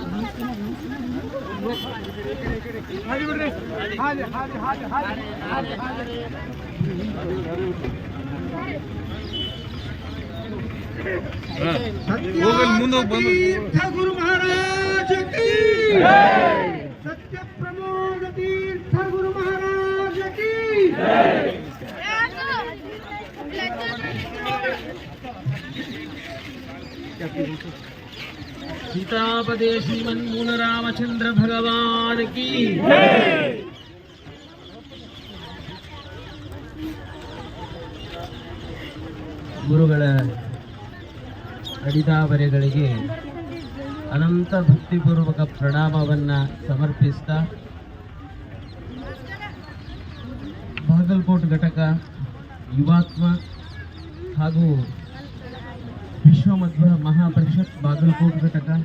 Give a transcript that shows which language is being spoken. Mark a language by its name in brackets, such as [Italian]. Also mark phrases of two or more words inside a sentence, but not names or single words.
[Hindi] गुरु महाराज की सत्य प्रमोद तीर्थ गुरु महाराज की सीतापदे श्रीमन्मूल रामचंद्र भगवान की [Kannada] ಗುರುಗಳ ಅಡಿದಾವರೆಗಳಿಗೆ ಅನಂತ ಭಕ್ತಿಪೂರ್ವಕ ಪ್ರಣಾಮವನ್ನು ಸಮರ್ಪಿಸ್ತಾ ಬಾಗಲಕೋಟ್ ಘಟಕ ಯುವಾತ್ಮ ಹಾಗೂ ವಿಶ್ವಮಧ್ವ ಮಹಾಪರಿಷತ್ ಬಾಗಲಕೋಟ್ ಘಟಕ